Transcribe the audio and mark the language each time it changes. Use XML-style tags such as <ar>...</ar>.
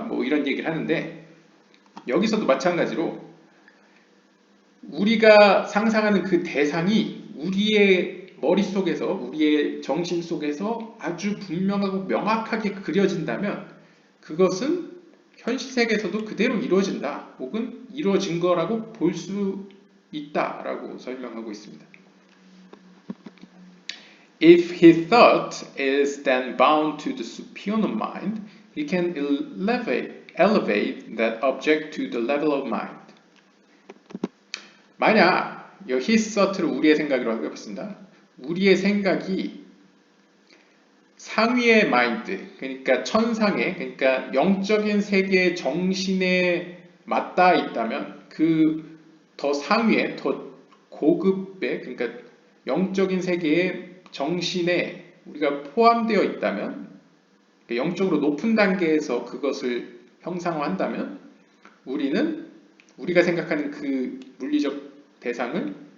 <ko>뭐 이런 얘기를 하는데 여기서도 마찬가지로 우리가 상상하는 그 대상이 우리의 머릿속에서 우리의 정신 속에서 아주 분명하고 명확하게 그려진다면 그것은 현실 세계에서도 그대로 이루어진다. 혹은 이루어진 거라고 볼 수 있다라고 설명하고 있습니다.</ko> <en>If his thought is then bound to the superior mind, he can elevate that object to the level of mind.</en> <ko>만약</ko> <en>his thought</en> <ko>를 우리의 생각이라고 해봤습니다. 우리의 생각이 상위의 마인드, 그러니까 천상의, 그러니까 영적인 세계의 정신에 맞닿아 있다면 그 더 상위의, 더 고급의, 그러니까 영적인 세계의 정신에 우리가 포함되어 있다면, 영적으로 높은 단계에서 그것을 형상화한다면 우리는 우리가 생각하는 그 물리적 대상을</ko>